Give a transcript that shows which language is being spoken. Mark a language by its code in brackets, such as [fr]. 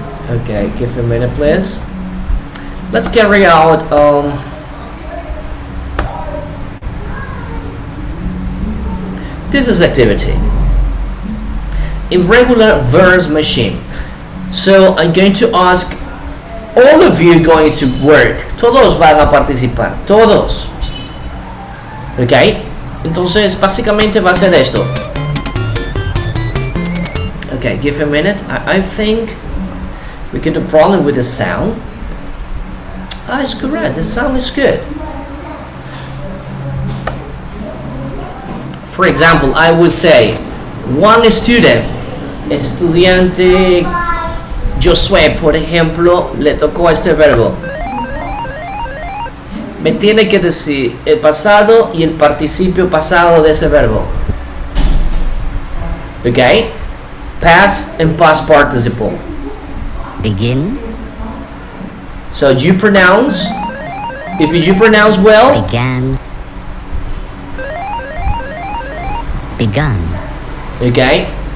[en] Okay, give a minute, please. Let's carry out this is activity. Irregular verbs machine. So I'm going to ask all of you going to work. [es] Todos van a participar. Todos. Ok, entonces básicamente va a ser esto. Okay, give a minute. I think we get a problem with the sound. It's correct, the sound is good. [en] For example, I would say one student, [es] estudiante Josué, por ejemplo, le tocó este verbo. Me tiene que decir el pasado y el participio pasado de ese verbo. [en] Okay? Past and past participle. Begin. So you pronounce, if you pronounce well, Began. Begun. okay?